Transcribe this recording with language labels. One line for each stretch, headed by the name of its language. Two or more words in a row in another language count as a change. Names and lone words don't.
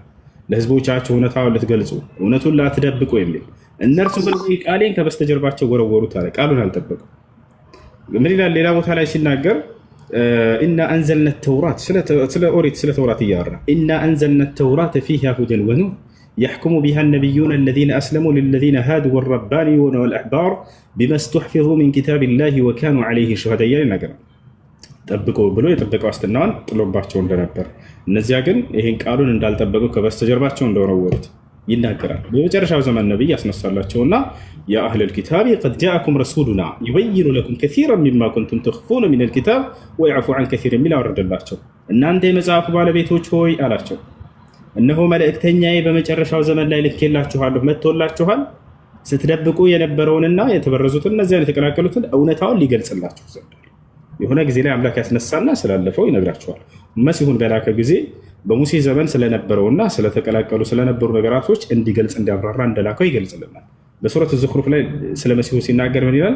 Amharic: ለህዝቦቻቸው እውነታውን ልትገልጹ እውነቱን ላትደብቁ የሚል። እነርሱ ግን ቃሌን ከበስተጀርባቸው ወረወሩት አለ። ቃሉን አልጠበቁ። ምን ይላል ሌላ ቦታ ላይ ሲናገር
Arabic: إنا أنزلنا التوراة
Amharic: ስለ ኦሪት ስለ ተውራት እያወራ
Arabic: إنا أنزلنا التوراة فيها هدى ونور يحكم بها النبيون الذين أسلموا للذين هادوا والربانيون والأحبار بما استحفظوا من كتاب الله وكانوا عليه شهداء ينقر
Amharic: ጠብቀው ብሎ የጠበቀው አስተናውን ጥሎባቸው እንደነበር እነዚያ ግን ይሄን ቃሉን እንዳልጠበቁ ከበስተጀርባቸው እንደወረወሩት ይናገራል። በመጨረሻው ዘመን ነብይ ያስነሳላቸውና
Arabic: يا أهل الكتاب قد جاءكم رسولنا يبين لكم كثيرا مما كنتم تخفون من الكتاب ويعفو عن كثير من አወረደላቸው።
Amharic: እናንተ የመጽሐፍ ባለቤቶች ሆይ አላቸው እነሆ መልእክተኛዬ በመጨረሻው ዘመን ላይ ልኬላችኋለሁ መጥቶላችኋል ስትደብቁ የነበረውንና የተበረዙትን እነዚያን የተቀላቀሉትን እውነታውን ሊገልጽላችሁ ዘንድ የሆነ ጊዜ ላይ አምላክ ያስነሳና ስላለፈው ይነግራችኋል። መሲሁን በላከ ጊዜ በሙሴ ዘመን ስለነበረውና ስለተቀላቀሉ ስለነበሩ ነገራቶች እንዲገልጽ እንዲያብራራ እንደላከው ይገልጽልናል። በሱረቱ ዙኽሩፍ ላይ ስለ መሲሁ ሲናገር ምን ይላል?